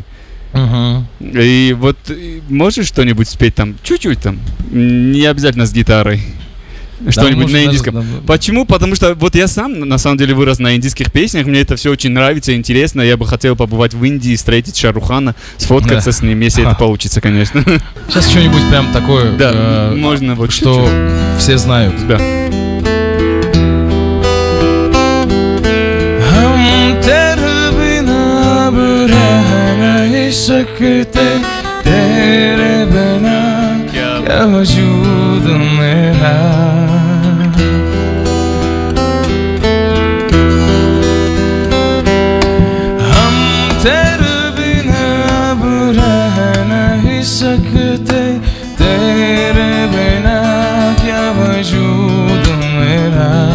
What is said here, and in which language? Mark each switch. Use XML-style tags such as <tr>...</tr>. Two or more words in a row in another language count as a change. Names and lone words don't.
<ru>И вот можешь что-нибудь спеть там, чуть-чуть там, не обязательно с гитарой, что-нибудь на индийском. Почему? Потому что вот я сам на самом деле вырос на индийских песнях, мне это все очень нравится, интересно, я бы хотел побывать в Индии, встретить Шарухана, сфоткаться с ним, если это получится, конечно. Сейчас что-нибудь прям такое, да, можно вот что чуть-чуть все знают. Да.</ru> <hi>सकते तेरे बिना क्या वजूद मेरा हम तेरे बिना अब रह नहीं सकते तेरे बिना क्या वजूद मेरा</hi>